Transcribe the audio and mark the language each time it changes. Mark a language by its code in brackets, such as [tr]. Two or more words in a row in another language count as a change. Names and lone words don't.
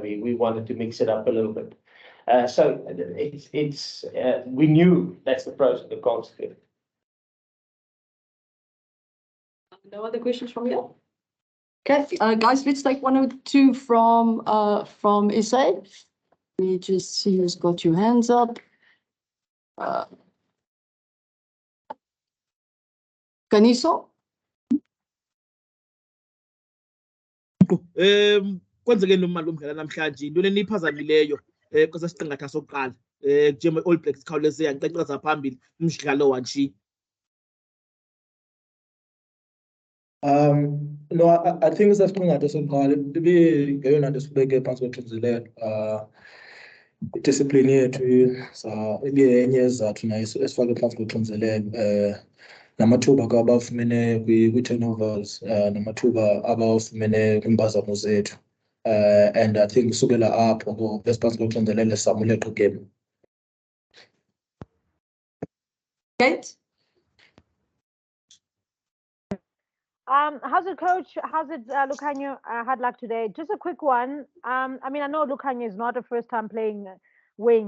[en] We wanted to mix it up a little bit. So we knew that's the pros and the cons to it. No other questions from you? Okay, guys, let's take 1 or 2 from SA. Let me just see who's got your hands up. Kaniso? [xh] Kwenzeke nomali omdlala namhlanje into eniphazamileyo kwesa siqingatha sokuqala njema All Blacks khawuleze yankqeqeza phambili umdlalo wanje. [en] No, I think [xh] sasiqingatha sokuqala ngeyona nto sibeke phantsi koxinzelelo. Idiscipline yethu ibenye yezizathu nayo esifake phantsi koxinzelelo. Namathuba abawafumene kwi-turnovers, namathuba abawafumene kwimpazamo zethu. [en] And I think [xh] sukela apho esiphantsi koxinzelelo samuleqa game. [en] Kate? How's it, coach? How's it, Lukhanyo? Hard luck today. Just a quick one. I mean, I know Lukhanyo is not a first time playing wing.